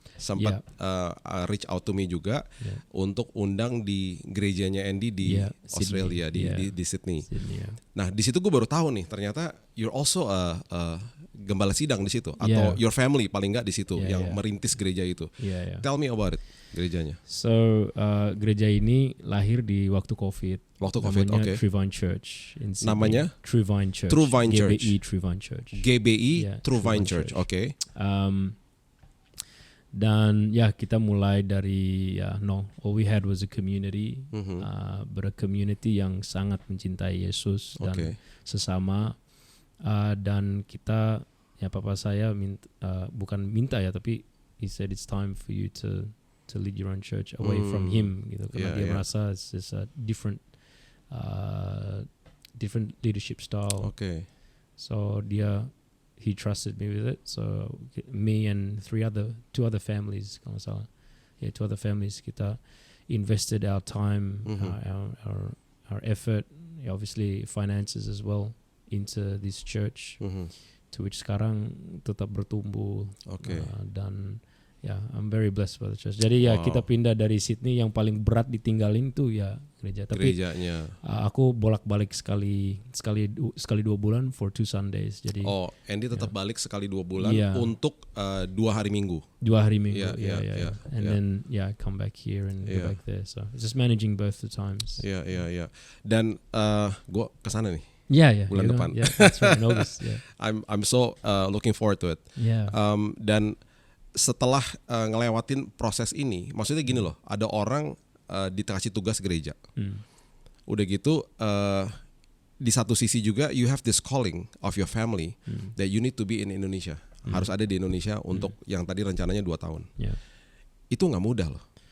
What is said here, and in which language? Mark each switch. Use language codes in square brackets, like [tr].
[id] Sempat [en] reach out to me [id] juga untuk undang di gerejanya Andy di Australia, di Sydney. Nah di situ gue baru tahu nih ternyata [en] you're also a [id] gembala sidang di situ, atau [en] your family [id] paling nggak di situ yang merintis gereja itu. [en] Tell me about it, [id] gerejanya. So gereja ini lahir di waktu COVID. Namanya [en] True Vine Church in Sydney. [id] Namanya [en] True Vine Church. GBE True Vine Church. GBE True Vine Church. Oke. [id] Dan ya kita mulai dari [en] all we had was a community, but a community [id] yang sangat mencintai Yesus dan sesama, dan kita papa saya bukan minta ya, tapi [en] he said it's time for you to lead your own church away from him [id] gitu, karena dia merasa [en] it's just a different leadership style. So he trusted me with it. So me and 2 other families, [id] kalau salah, [en] 2 other families, kita invested our time, our effort, obviously finances as well into this church, to which [id] sekarang tetap bertumbuh. [en] Dan I'm very blessed by the church. [id] Jadi kita pindah dari Sydney, yang paling berat ditinggalin tuh ya gereja. Tapi gerejanya. Aku bolak-balik sekali 2 bulan [en] for 2 Sundays. [id] Jadi Andy tetap balik sekali 2 bulan untuk 2 hari Minggu. 2 hari Minggu. [en] And then I come back here and go back there. So it's just managing both the times. [id] Dan gue kesana nih. Bulan depan. [en] That's right. In August. I'm so looking forward to it. [id] Dan setelah ngelewatin proses ini, maksudnya gini loh, ada orang dikasih tugas gereja. Udah gitu di satu sisi juga [en] you have this calling of your family that you need to be in Indonesia. [id] Harus ada di Indonesia untuk yang tadi rencananya 2 tahun. Itu nggak mudah loh.